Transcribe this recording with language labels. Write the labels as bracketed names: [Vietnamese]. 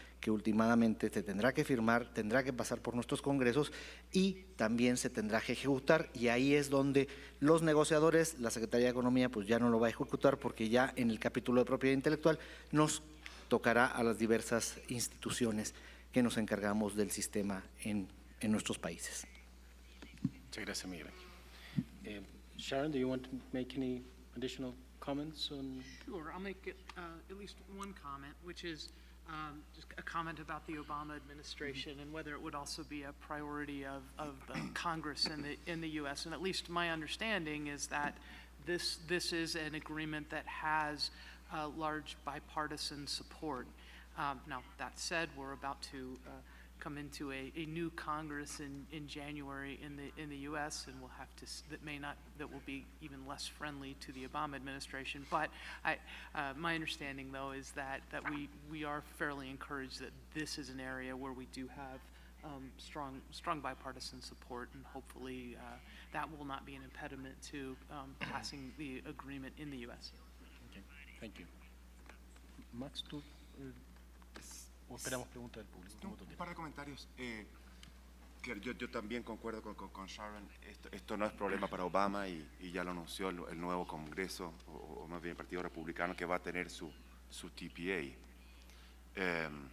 [Spanish] que últimamente se tendrá que firmar, tendrá que pasar por nuestros congresos y también se tendrá que ejecutar, y ahí es donde los negociadores, la Secretaría de Economía, pues ya no lo va a ejecutar, porque ya en el capítulo de propiedad intelectual nos tocará a las diversas instituciones que nos encargamos del sistema en nuestros países. Muchas gracias, Miguel. [English] Sharon, do you want to make any additional comments on? Sure, I'll make at least one comment, which is just a comment about the Obama administration and whether it would also be a priority of Congress in the U.S. And at least my understanding is that this is an agreement that has large bipartisan support. Now, that said, we're about to come into a new Congress in January in the U.S., and we'll have to that will be even less friendly to the Obama administration. But my understanding, though, is that we are fairly encouraged that this is an area where we do have strong bipartisan support, and hopefully that will not be an impediment to passing the agreement in the U.S. Okay. Thank you. Max, tú. [Spanish] ¿O esperamos preguntas del público? Un par de comentarios. Que yo también concuerdo con Sharon. Esto no es problema para Obama, y ya lo anunció el nuevo Congreso, o más bien el Partido Republicano, que va a tener su TPA.